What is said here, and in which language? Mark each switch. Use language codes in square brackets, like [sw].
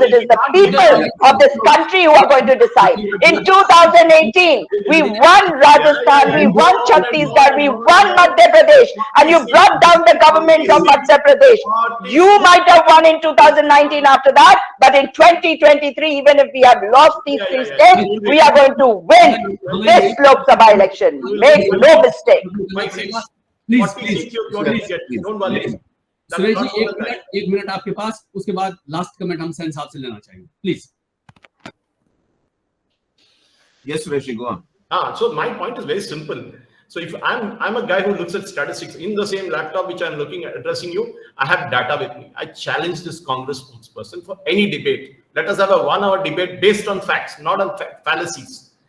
[en] It is the people of this country who are going to decide. In 2018, we won Rajasthan, we won Chhattisgarh, we won Madhya Pradesh, and you brought down the government of Madhya Pradesh. You might have won in 2019 after that, but in 2023, even if we have lost these 3 states, we are going to win this Lok Sabha election. Make no mistake. Please, don't worry. [hi] Suresh ji, एक minute आपके पास, उसके बाद last comment हम सेन साहब से लेना चाहेंगे, please. [en] Yes, Suresh, go on. So my point is very simple. So if I'm a guy who looks at statistics in the same laptop which I'm looking at addressing you, I have data with me. I challenge this Congress spokesperson for any debate. Let us have a 1-hour debate based on facts, not on fallacies.